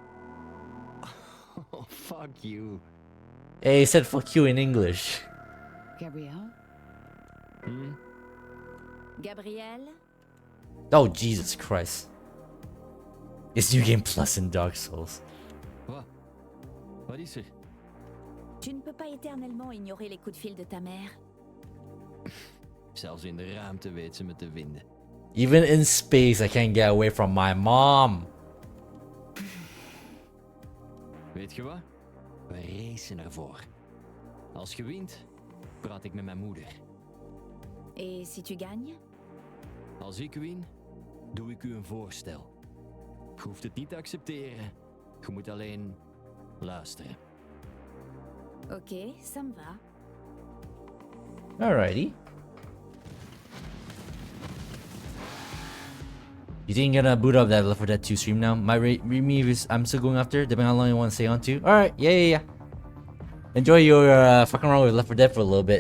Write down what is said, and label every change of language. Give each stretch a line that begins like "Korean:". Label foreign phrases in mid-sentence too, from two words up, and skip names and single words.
English: Oh, fuck you. Hey, he said fuck you in English. Gabrielle? Gabrielle? Oh, Jesus Christ. It's New Game Plus in Dark Souls. What?
Dutch: Wat is er?
French: Tu ne peux pas éternellement ignorer les coups de fil de ta mère.
Dutch: Zelfs in de ruimte weet ze me te vinden.
English: Even in space, I can't get away from my mom.
Dutch: Weet je wat? We racen ervoor. Als je wint, praat ik met mijn moeder.
French: Et si tu gagnes?
Dutch: Als ik win, doe ik u een voorstel. Je hoeft het niet te accepteren. Je moet alleen luisteren.
French: Ok, ça me va.
English: Alrighty. You think you're gonna boot up that Left 4 Dead 2 stream now? My me is I'm still going after, depending on how long you want to stay on to. Alright, yeah. Enjoy your fucking around with Left 4 Dead for a little bit.